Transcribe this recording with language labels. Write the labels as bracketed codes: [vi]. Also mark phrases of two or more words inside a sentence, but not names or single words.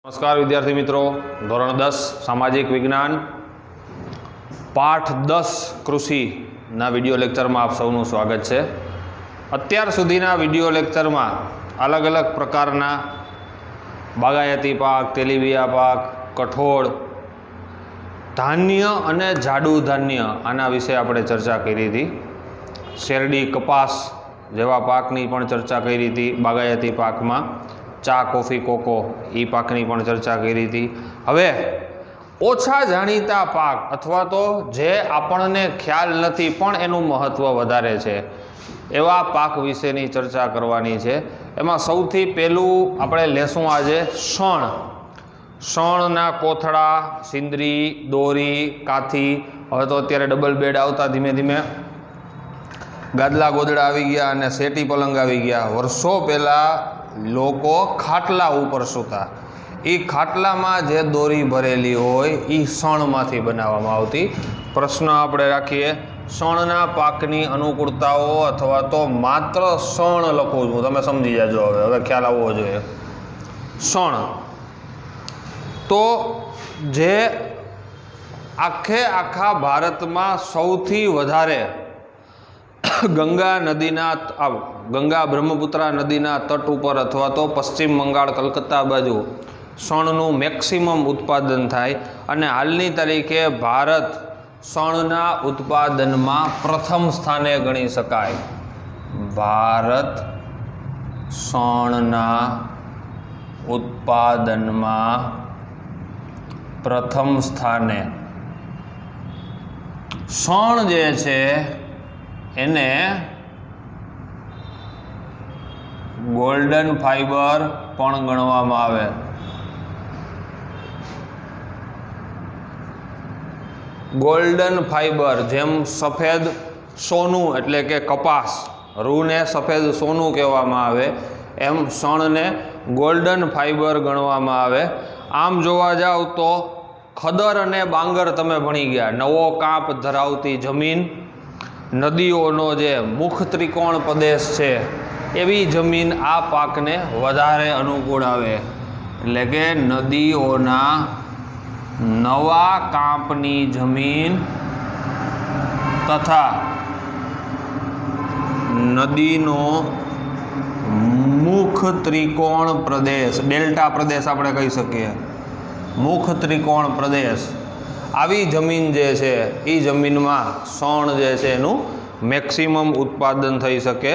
[hi] नमस्कार विद्यार्थी मित्रों, धोरण 10 सामाजिक विज्ञान पाठ 10 कृषि ना [en] video lecture [hi] में आप सबनु स्वागत है। [gu] અત્યાર સુધીના [en] video lecture [gu] મેં અલગ અલગ પ્રકારના બાગાયતી પાક, તેલીબિયા પાક, કઠોળ, ધાન્ય અને જાડું ધાન્ય આના વિષય આપણે ચર્ચા કરી થી। શેરડી, કપાસ જેવા પાકની પણ ચર્ચા કરી થી। બાગાયતી પાક મેં ચા, કૉફી, કોકો ઈ પાકની પણ ચર્ચા કરી થી। હવે ઓછા જાણીતા પાક અથવા તો જે આપણને ખ્યાલ નથી પણ એનું મહત્વ વધારે છે એવા પાક વિશેની ચર્ચા કરવાની છે। એમાં સૌથી પહેલું આપણે લેશું આજે શણ। શણના કોથળા, સિંદરી, દોરી, કાથી। હવે તો અત્યારે [en] double bed [gu] આવતા ધીમે ધીમે ગાદલા ગોદડા આવી ગયા અને સેટી પલંગ આવી ગયા। વર્ષો પહેલા લોકો ખાટલા ઉપર સૂતા। ઈ ખાટલામાં જે દોરી ભરેલી હોય ઈ શણમાંથી બનાવવામાં આવતી। પ્રશ્ન આપણે રાખીએ, શણના પાકની અનુકૂળતાઓ અથવા તો માત્ર શણ લખું છું, તમે સમજી જાજો। હવે ખ્યાલ આવવો જોઈએ। શણ તો જે આખે આખા ભારતમાં સૌથી વધારે ગંગા નદીના ગંગા બ્રહ્મપુત્રા નદીના તટ પર અથવા તો પશ્ચિમ બંગાળ, કલકત્તા બાજુ શણનું મેક્સિમમ ઉત્પાદન થાય અને હાલની તારીખે ભારત શણના ઉત્પાદનમાં પ્રથમ સ્થાને ગણી શકાય। ભારત શણના ઉત્પાદનમાં પ્રથમ સ્થાને। શણ જે છે એને [en] golden fiber [gu] પણ ગણવામાં આવે। [en] golden fiber [gu] જેમ સફેદ સોનું એટલે કે કપાસ, રૂ ને સફેદ સોનું કહેવામાં આવે એમ શણ ને [en] golden fiber [gu] ગણવામાં આવે। આમ જોવા જાઓ તો ખદર અને બાંગર તમે ભણી ગયા। નવો કાંપ ધરાવતી જમીન, નદીઓનો જે મુખ ત્રિકોણ પ્રદેશ છે એવી જમીન આ પાકને વધારે અનુકૂળ આવે। એટલે કે નદીઓના નવા કાંપની જમીન તથા નદીનો મુખ ત્રિકોણ પ્રદેશ, ડેલ્ટા પ્રદેશ આપણે કહી શકીએ, મુખ ત્રિકોણ પ્રદેશ, આવી જમીન જે છે ઈ જમીનમાં શણ જે છે એનું મેક્સિમમ ઉત્પાદન થઈ શકે।